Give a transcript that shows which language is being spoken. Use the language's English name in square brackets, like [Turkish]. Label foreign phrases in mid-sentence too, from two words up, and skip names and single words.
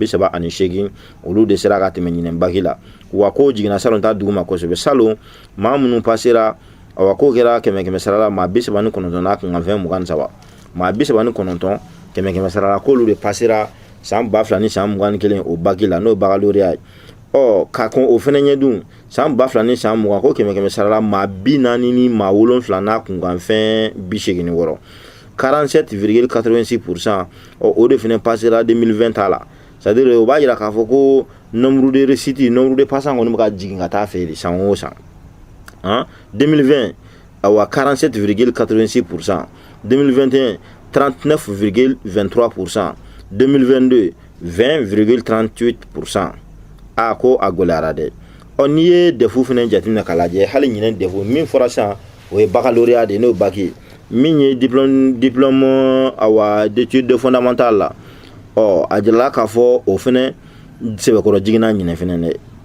[Bambara] 38 olu de sera ka tɛmɛ ɲinɛn baki la wa ko jiginna salon ta duguma kosɛbɛ salon maa minnu pasera awa ko kɛra kɛmɛ sara la maa 39 n'a kunkanfɛn 23 maa 39 kɛmɛ sara la k'olu de pasera san 2000 ni san 21 o baki la n'o baccalauréat ye ka kɔn o fɛnɛ ɲɛ dun san 2000 ni san 20 ko kɛmɛ sara la maa 40 ni maa 7 n'a kunkanfɛn 86 47,86% o de fɛnɛ passera 2020 ta la [French] c'est-à-dire [Bambara] o b'a jira k'a fɔ ko [French] nombre de réussite nombre de passants [Bambara] kɔni bɛ ka jigin ka taa fɛ san o san 2020 awa 47,86%, 2021 39,23%, 2022 20,38%. a ko a gɔlɛyara dɛ n'i ye defu fɛnɛ jateminɛ k'a lajɛ hali ɲinɛ defu min fɔra sisan o ye baccalauréat de n'o baki min ye diplôme awa [French] d'études fondamentales [Bambara] la a jirala k'a fɔ o fɛnɛ sɛbɛkɔrɔ jiginna ɲinɛ fɛnɛ dɛ